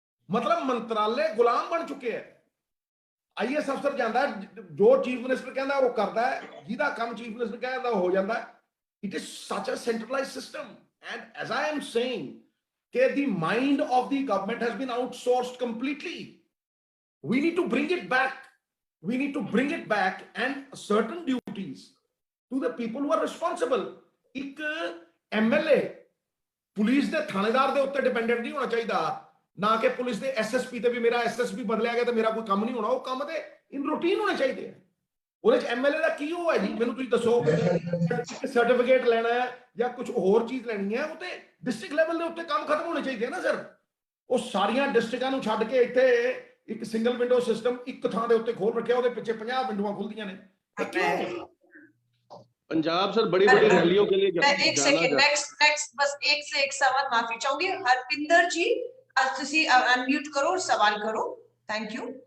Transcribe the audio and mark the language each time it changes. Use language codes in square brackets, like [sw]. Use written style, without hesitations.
[pa] ਮਤਲਬ ਮੰਤਰਾਲੇ ਗੁਲਾਮ ਬਣ ਚੁੱਕੇ ਹੈ। ਆਈਐਸ ਅਫਸਰ ਜਾਂਦਾ, ਜੋ ਚੀਫ ਮਿਨਿਸਟਰ ਕਹਿੰਦਾ ਉਹ ਕਰਦਾ ਹੈ, ਜਿਹਦਾ ਕੰਮ ਚੀਫ ਮਿਨਿਸਟਰ ਕਹਿੰਦਾ ਉਹ ਹੋ ਜਾਂਦਾ ਹੈ। [en] It is such a centralized system, and as I am saying, the mind of the government has been outsourced completely. We need to bring it back. We need to bring it back and certain duties to the people who are responsible. [pa] ਇੱਕ MLA police ਦੇ ਥਾਣੇਦਾਰ ਦੇ ਉੱਤੇ dependent ਨਹੀਂ ਹੋਣਾ ਚਾਹੀਦਾ, ਨਾ ਕਿ ਪੁਲਿਸ ਦੇ ਐਸਐਸਪੀ ਤੇ ਵੀ ਮੇਰਾ ਐਸਐਸਪੀ ਬਦਲਿਆ ਗਿਆ ਤੇ ਮੇਰਾ ਕੋਈ ਕੰਮ ਨਹੀਂ ਹੋਣਾ। ਉਹ ਕੰਮ ਤੇ ਇਨ ਰੂਟੀਨ ਹੋਣੇ ਚਾਹੀਦੇ ਆ। ਉਹਦੇ ਚ ਐਮਐਲਏ ਦਾ ਕੀ ਉਹ ਹੈ ਜੀ, ਮੈਨੂੰ ਤੁਸੀਂ ਦੱਸੋ। ਸਰਟੀਫਿਕੇਟ ਲੈਣਾ ਹੈ ਜਾਂ ਕੁਝ ਹੋਰ ਚੀਜ਼ ਲੈਣੀ ਹੈ, ਉਹ ਤੇ ਡਿਸਟ੍ਰਿਕਟ ਲੈਵਲ ਦੇ ਉੱਤੇ ਕੰਮ ਖਤਮ ਹੋਣੇ ਚਾਹੀਦੇ ਆ ਨਾ ਸਰ। ਉਹ ਸਾਰੀਆਂ ਡਿਸਟ੍ਰਿਕਟਾਂ ਨੂੰ ਛੱਡ ਕੇ ਇੱਥੇ ਇੱਕ ਸਿੰਗਲ ਵਿੰਡੋ ਸਿਸਟਮ ਇੱਕ ਥਾਂ ਦੇ ਉੱਤੇ ਖੋਲ ਰੱਖਿਆ, ਉਹਦੇ ਪਿੱਛੇ 50 ਵਿੰਡੋਆਂ ਖੁੱਲਦੀਆਂ ਨੇ। ਇਹ ਕਿਉਂ? [hi] पंजाब सर बड़ी बड़ी रैलियों के लिए एक सेकंड, नेक्स्ट बस एक से एक सवाल, माफी चाहूंगी। हरपिंदर जी आज तुसी अनम्यूट करो और सवाल करो। Thank you.